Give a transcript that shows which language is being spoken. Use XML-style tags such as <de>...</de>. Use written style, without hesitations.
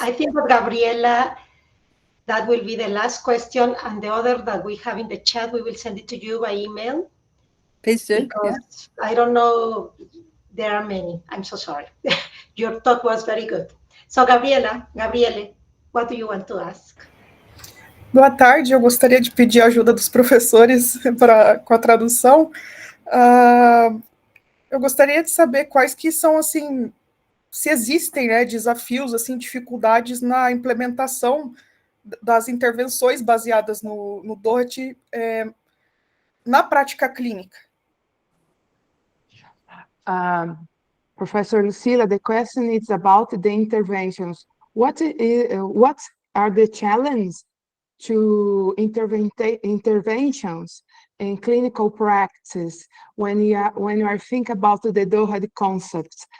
<en>I think that Gabriela, that will be the last question, and the other that we have in the chat, we will send it to you by email. Please do. Because I don't know, there are many. I'm so sorry. Your talk was very good. So, Gabriele, what do you want to ask?</en> <pt>Boa tarde, eu gostaria de pedir a ajuda dos professores com a tradução. Eu gostaria de saber quais que são, assim, se existem, né, desafios, assim, dificuldades na implementação das intervenções baseadas no DOHaD na prática clínica.</pt> <en>Professor Lucilla, the question is about the interventions. What are the challenges to interventions in clinical practice when you are thinking about the DOHaD concepts?</en>